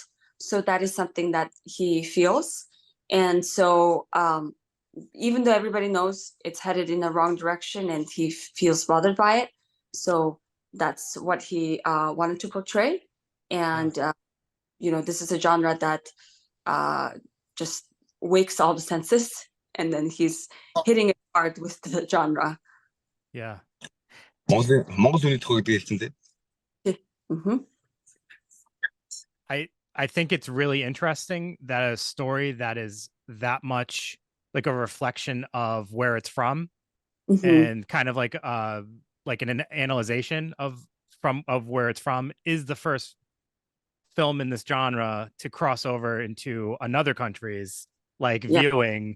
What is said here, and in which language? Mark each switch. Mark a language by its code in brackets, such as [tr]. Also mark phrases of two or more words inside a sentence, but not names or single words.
[en] So that is something that he feels. And so even though everybody knows it's headed in the wrong direction, and he feels bothered by it, so that's what he wanted to portray. And this is a genre that just wakes all the senses, and then he's hitting it hard with the genre. Yeah. [mn] Монгол хүний тухай гэдэг хэлсэн дээ. [en] I think it's really interesting that a story that is that much like a reflection of where it's from, and kind of like an analyzation of where it's from, is the first film in this genre to cross over into another country's viewing.